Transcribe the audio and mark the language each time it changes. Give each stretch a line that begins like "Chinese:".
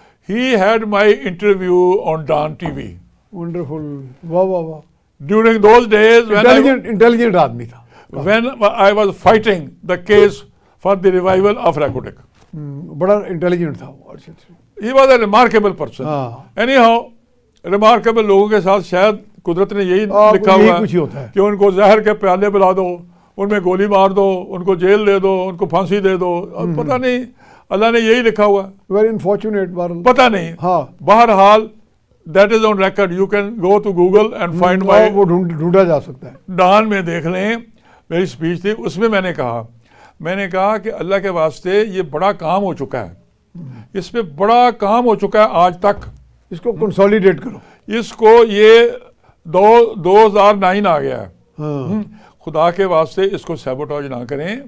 English: He had my interview on Dawn T V.
Urdu: Wonderful, واہ واہ واہ.
English: during those days
Urdu: انٹیلیجنٹ آدمی تھا.
English: when I was fighting the case for the revival of Rakutec.
Urdu: بڑا intelligent تھا وہ.
English: He was a remarkable person.
Urdu: Anyhow, remarkable لوگوں کے ساتھ شاید قدرت نے یہی لکھا ہوا ہے کہ ان کو زہر کے پیالے پلا دو, ان میں گولی مار دو, ان کو جیل دے دو, ان کو پھانسی دے دو. پتہ نہیں اللہ نے یہی لکھا ہوا ہے.
English: Very unfortunate.
Urdu: پتہ نہیں.
English: بہرحال that is on record. You can go to Google and find my.
Urdu: وہ ڈھونڈا جا سکتا ہے. ڈان میں دیکھ لیں, میری اسپیچ تھی, اس میں میں نے کہا کہ اللہ کے واسطے یہ بڑا کام ہو چکا ہے, اس پہ بڑا کام ہو چکا ہے آج تک, اس کو کنسولیڈیٹ کرو. اس کو یہ 2009 آ گیا ہے, خدا کے واسطے اس کو سیبوٹاج نہ کریں,